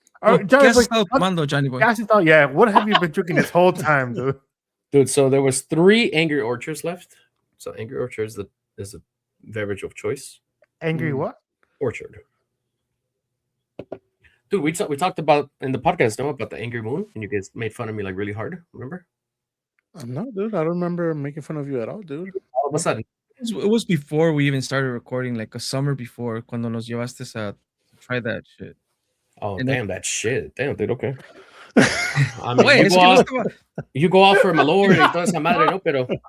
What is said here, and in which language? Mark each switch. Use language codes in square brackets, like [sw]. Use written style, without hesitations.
[es] Oh, ¿qué has estado tomando, Johnny Boy? [en] Yeah, what have you been drinking this whole time, dude? Dude, so there was 3 Angry Orchards left. So Angry Orchards is a beverage of choice. Angry what? Orchard. Dude, we talked about in the podcast, no, about the angry moon, and you guys made fun of me like really hard. Remember? No, dude, I don't remember making fun of you at all, dude. All of a sudden, It was before we even started recording, like a summer before, [es] cuando nos llevaste a [en] try that shit. oh And damn that shit, damn dude, okay. I mean, Wait, [es] es que no estaba. [en] you go out for [es] Malord y toda esa madre, no, pero